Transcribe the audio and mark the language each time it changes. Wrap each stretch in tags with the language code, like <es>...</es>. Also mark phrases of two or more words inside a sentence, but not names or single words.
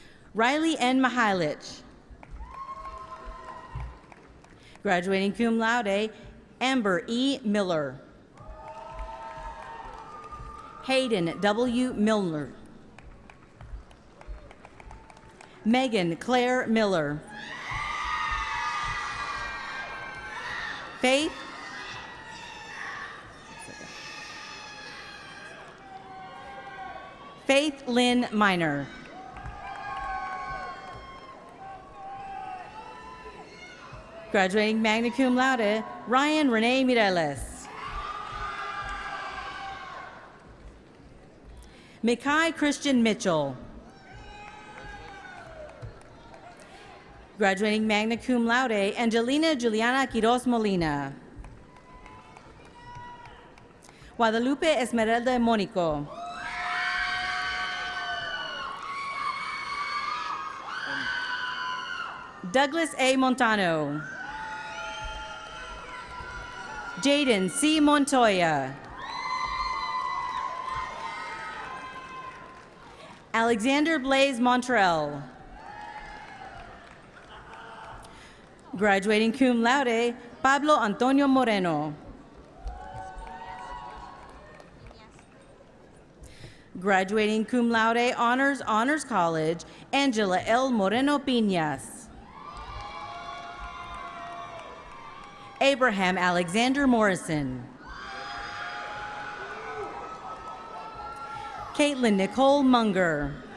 <en>Riley N. Mihailich. Graduating</en> <la>cum laude,</la> <en>Amber E. Miller. Hayden W. Milner. Megan Claire Miller. Faith Lynn Miner. Graduating</en> <la>magna cum laude,</la> <en>Ryan Renee Mireles. Mikai Christian Mitchell.</en> <la>Graduating magna cum laude,</la> <en>Angelina Juliana Quiroz Molina. Guadalupe Esmeralda Monico. Douglas A. Montano. Jaden C. Montoya. Alexander Blaze Montrell.</en> <la>Graduating cum laude,</la> <en>Pablo Antonio Moreno.</en> <la>Graduating cum laude,</la> <en>Honors College, Angela L. Moreno Piñas. Abraham Alexander Morrison. Caitlin Nicole Munger.</en>